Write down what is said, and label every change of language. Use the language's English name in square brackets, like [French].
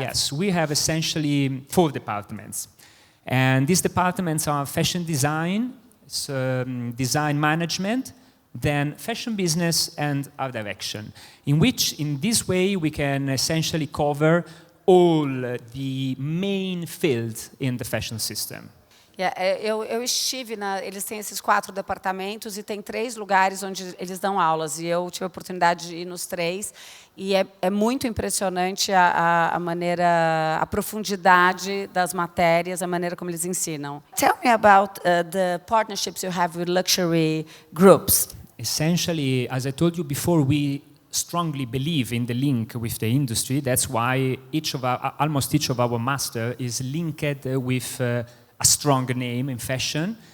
[English] Yes, we have essentially 4 departments. And these departments are fashion design, design management, then fashion business and art direction, in which in this way we can essentially cover all the main fields in the fashion system. Yeah, [Portuguese] eu estive eles têm esses 4 departamentos e tem 3 lugares onde eles dão aulas, e eu tive a oportunidade de ir nos 3, e é muito impressionante a maneira, a profundidade das matérias, a maneira como eles ensinam. [English] Tell me about the partnerships you have with luxury groups. Essentially, as I told you before, we strongly believe in the link with the industry. That's why almost each of our master is linked with a strong name in fashion.